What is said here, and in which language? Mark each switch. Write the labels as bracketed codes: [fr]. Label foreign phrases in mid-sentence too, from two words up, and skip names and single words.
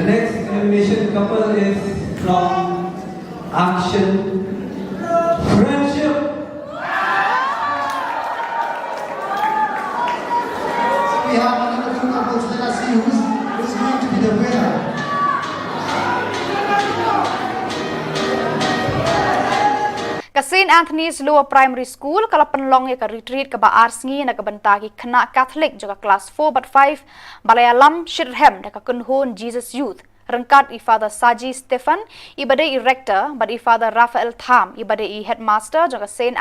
[en] next elimination couple is from action friendship. We have another two couples. Let us see who's going to be the winner. [kha] Ka St. Anthony's Lower Primary School kala penlong ya ka retreat ka ba arsngi na ka bentagi kena Catholic juga kelas 4/5 Balayalam Shirhem da ka kunhun Jesus Youth rengkat i Father Saji Stephen ibade i rector bad i Father Raphael Tham ibade i headmaster juga St.